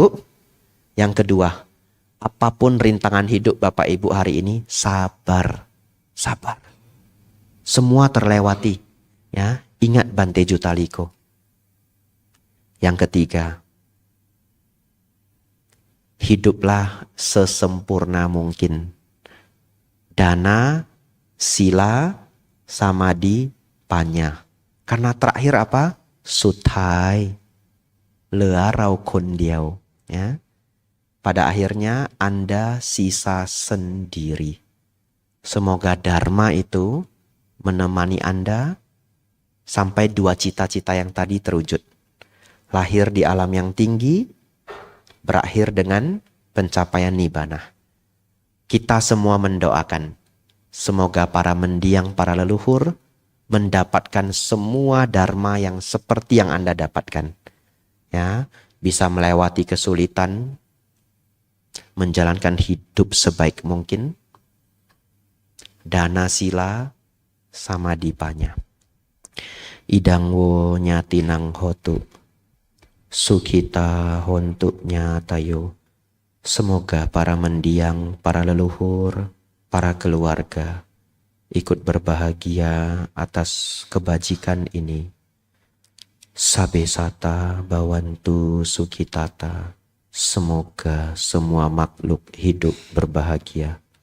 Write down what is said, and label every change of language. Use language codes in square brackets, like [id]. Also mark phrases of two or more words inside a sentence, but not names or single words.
[id] Yang kedua, apapun rintangan hidup Bapak Ibu hari ini, sabar. Sabar. Semua terlewati. Ya, ingat Bante Jutaliko. Yang ketiga, hiduplah sesempurna mungkin. [pi] Dana, sila, samadhi, panya. [id] Karena terakhir apa? Suthai, [th] เหลือเราคนเดียว. [id] Ya. Pada akhirnya Anda sisa sendiri. Semoga dharma itu menemani Anda sampai 2 cita-cita yang tadi terwujud. Lahir di alam yang tinggi, berakhir dengan pencapaian nibbana. Kita semua mendoakan. Semoga para mendiang, para leluhur mendapatkan semua dharma yang seperti yang Anda dapatkan. Ya, bisa melewati kesulitan, menjalankan hidup sebaik mungkin. [pi] Dana sila, samadhi panya. Idang wo nyatinang hotu. Sukita hontu nyatayo. [id] Semoga para mendiang, para leluhur, para keluarga ikut berbahagia atas kebajikan ini. [pi] Sabesata bawantu sukitata. [id] Semoga semua makhluk hidup berbahagia.